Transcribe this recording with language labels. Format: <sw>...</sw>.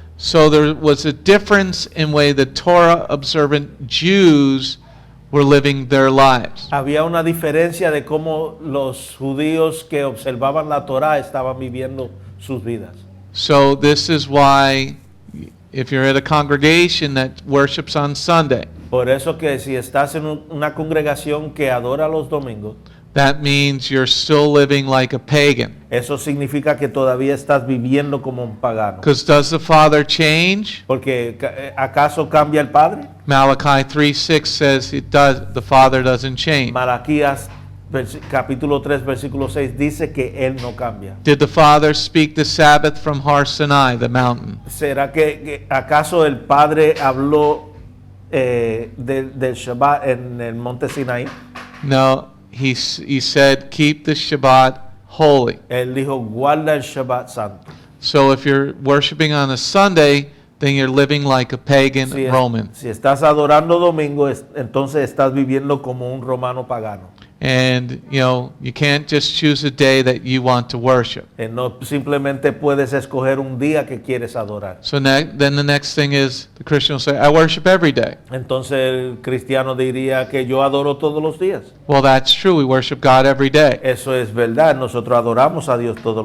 <en>So there was a difference in way the Torah observant Jews were living their lives.</en> <es>Había una diferencia de cómo los judíos que observaban la Torá estaban viviendo sus vidas.</es> <en>So this is why if you're at a congregation that worships on Sunday,</en> <es>Por eso que si estás en una congregación que adora los domingos,</es> <en>that means you're still living like a pagan.</en> <es>eso significa que todavía estás viviendo como un pagano.</es> <en>Because does the Father change?</en> <es>Porque ¿acaso cambia el Padre?</es> <en>Malachi 3:6 says it does. The Father doesn't change.</en> <es>Malaquías capítulo 3 versículo 6 dice que él no cambia.</es> <en>Did the Father speak the Sabbath from Har Sinai, the mountain?</en> <es>¿Será que acaso el Padre habló del Shabbat en el monte Sinaí?</es> <en>No, he said keep the Shabbat holy.</en> <es>Él dijo guarda el Shabbat santo.</es> <en>So if you're worshiping on a Sunday, then you're living like a pagan Roman.</en> <es>Si estás adorando domingo, entonces estás viviendo como un romano pagano.</es> <en>And, you can't just choose a day that you want to worship.</en> <es>No simplemente puedes escoger un día que quieres adorar.</es> <en>So then the next thing is the Christian will say, I worship every day.</en> <es>Entonces el cristiano diría que yo adoro todos los días.</es> <en>Well, that's true. We worship God every day.</en> <es>Eso es verdad, nosotros adoramos a Dios todos los</es>